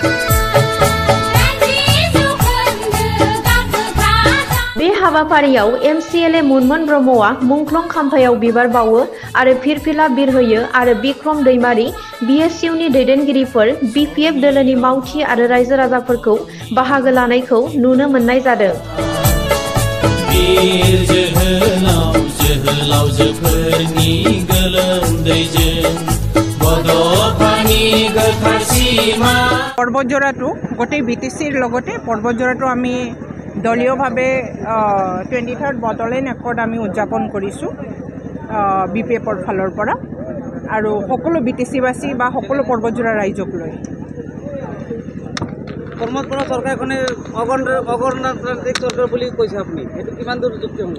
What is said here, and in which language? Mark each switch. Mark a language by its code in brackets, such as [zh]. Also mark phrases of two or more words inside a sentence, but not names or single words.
[brx] बे हाबाफारियाव MCLA मुनमुन ब्रह्मआ मुंख्लं खाम्फायाव बिबार बावो आरो फिरफिला बिरहोयो आरो बिक्रम दैमारि BSUनि दैदेनगिरिफोर बिपिएफ दोलोनि मावथि आरो रायजो राजाफोरखौ बाहागो लानायखौ नुनो मोननाय जादों। [as] पर्बतजराটো গোটেই বিটিচিৰ লগতে पर्बतजराটো আমি দলীয়ভাৱে 23rd বটলেণ্ড একৰ্ড আমি উদযাপন কৰিছোঁ বিপিএফৰ ফালৰ পৰা আৰু সকলো বিটিচিবাসী বা সকলো पर्बतजरा ৰাইজক লৈ। প্ৰমোদ বড়ো চৰকাৰখনে অগণতান্ত্ৰিক চৰকাৰ বুলি কৈছে আপুনি, এইটো কিমান দূৰ যুক্তিসংগত?